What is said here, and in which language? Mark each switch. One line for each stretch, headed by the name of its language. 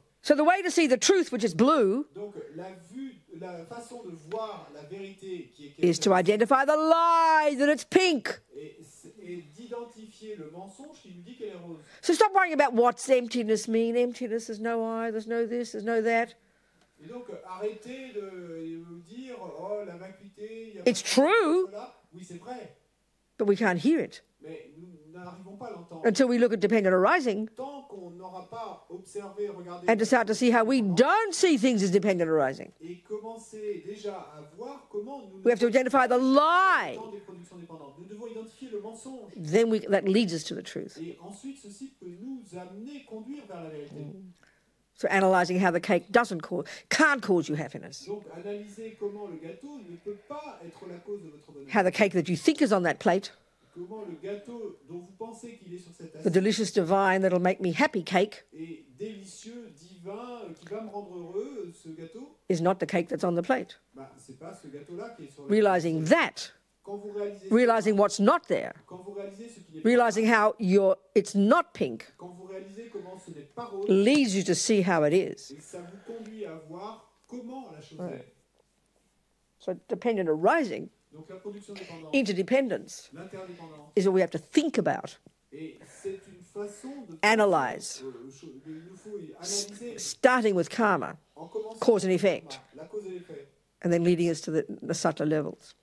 English: So the way to see the truth, which is blue,
French: Donc la façon de voir la vérité qui est
English: is to identify the lie that it's pink.
French: et d'identifier le mensonge qui nous dit qu'elle est rose.
English: So stop worrying about what's emptiness mean. Emptiness, there's no I, there's no this, there's no that.
French: Et donc arrêtez de vous dire oh la vacuité, il y a
English: It's true,
French: cela. Oui, c'est vrai,
English: but we can't hear it
French: mais nous n'arrivons pas à l'entendre.
English: until we look at dependent arising
French: Tant qu'on n'aura pas observé, regardé
English: and to start to see how we don't see things as dependent arising.
French: et commencer déjà à voir comment nous
English: We have to identify the lie.
French: des productions dépendantes. Nous devons identifier le mensonge.
English: Then that leads us to the truth.
French: Et ensuite, ceci peut nous amener, conduire vers la vérité.
English: So analysing how the cake can't cause you happiness.
French: Donc, analyser comment le gâteau ne peut pas être la cause de votre bonheur.
English: How the cake that you think is on that plate,
French: Comment le gâteau dont vous pensez qu'il est sur cette
English: the
French: assiette
English: delicious divine that'll make me happy cake,
French: est délicieux, divin, qui va me rendre heureux, ce gâteau,
English: is not the cake that's on the plate.
French: c'est pas ce gâteau-là qui est sur le
English: Realising that,
French: Quand vous réalisez
English: realising what's not there,
French: quand vous réalisez ce qui n'est pas
English: realising how it's not pink,
French: quand vous réalisez comment ce n'est pas rose,
English: leads you to see how it is.
French: et ça vous conduit à voir comment la chose est.
English: So dependent arising,
French: Donc la production dépendante,
English: interdependence,
French: l'interdépendance,
English: is what we have to think about,
French: et c'est une façon de
English: analyse,
French: il nous faut analyser
English: starting with karma,
French: en commençant
English: cause and
French: par
English: effect,
French: la cause et l'effet,
English: and then leading us to the subtler levels.